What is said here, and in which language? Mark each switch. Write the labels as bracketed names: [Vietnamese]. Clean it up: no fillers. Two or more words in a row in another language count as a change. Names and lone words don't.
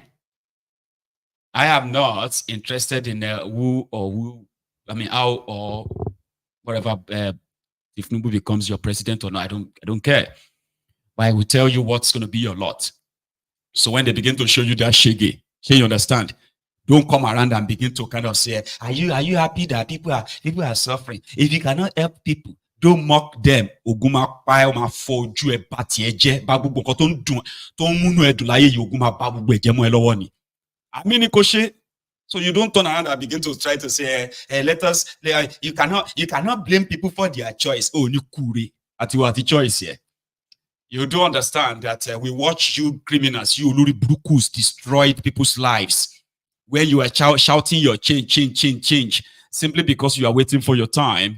[English] I am not interested in how or whatever if Tinubu becomes your president or not. I don't care. But I will tell you what's going to be your lot. So when they begin to show you that shege, you understand? Don't come around and begin to kind of say, are you happy that people are suffering? If you cannot help people, don't mock them. [Yoruba] Oguma pa ma foju e bati eje ba gbogbo nkan tó ń dùn tó ń múnú ẹ dùn láyé yìí oguma ba gbogbo ẹ̀jẹ̀ mọ́ ẹ lọ́wọ́ ni. Àmì ni kò ṣe. [English] So you don't turn around and begin to try to say, you cannot blame people for their choice. Oh, [Yoruba] ni kure ati wa ati [English] choice here. You do understand that we watch you criminals, you Olori Brukus destroyed people's lives. Where you are shouting your change, simply because you are waiting for your time.